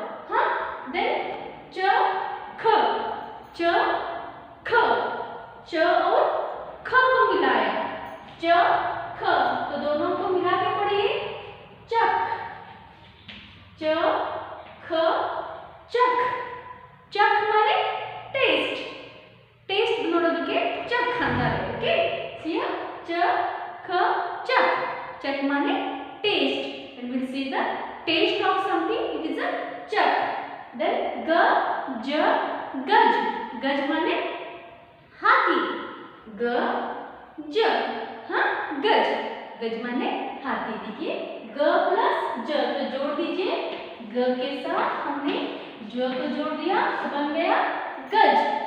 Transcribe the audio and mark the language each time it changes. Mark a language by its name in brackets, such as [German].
[Hindi] हाँ, देन च ख, च ख, च और ख को मिलाया, च ख, तो दोनों को मिला के पढ़िए चख, च ख चख। चख माने टेस्ट, टेस्ट [Kannada] ನೋಡೋದಕ್ಕೆ ಚಕ್ ಅಂತಾರೆ। [English] okay, see च ख चख, [Hindi] चख माने test, [English] and we'll see the taste of something, it is a चख। [Hindi] then ग ज गज, गज माने हाथी, ग ज, हाँ गज, गज माने हाथी। देखिए ग प्लस ज, तो जोड़ दीजिए, ग के साथ हमने ज को जोड़ दिया तो बन गया गज।